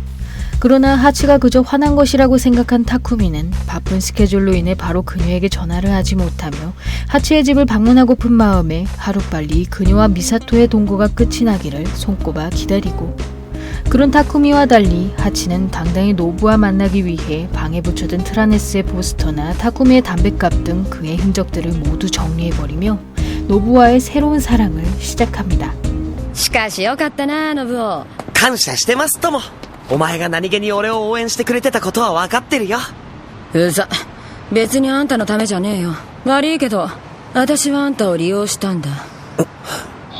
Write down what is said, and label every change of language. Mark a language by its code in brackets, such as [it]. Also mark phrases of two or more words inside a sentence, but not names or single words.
[ko] 그러나 하치가 그저 화난 것이라고 생각한 타쿠미는 바쁜 스케줄로 인해 바로 그녀에게 전화를 하지 못하며 하치의 집을 방문하고픈 마음에 하루빨리 그녀와 미사토의 동거가 끝이 나기를 손꼽아 기다리고, 그런 타쿠미와 달리 하치는 당당히 노부와 만나기 위해 방에 붙여둔 트라네스의 포스터나 타쿠미의 담뱃갑 등 그의 흔적들을 모두 정리해버리며 노부와의 새로운 사랑을 시작합니다. [ja] しかしよかったな、ノブオ。感謝してますとも。お前が何気に俺を応援してくれてたことは分かってるよ。うざ、別にあんたのためじゃねえよ。悪いけど私はあんたを利用したんだ。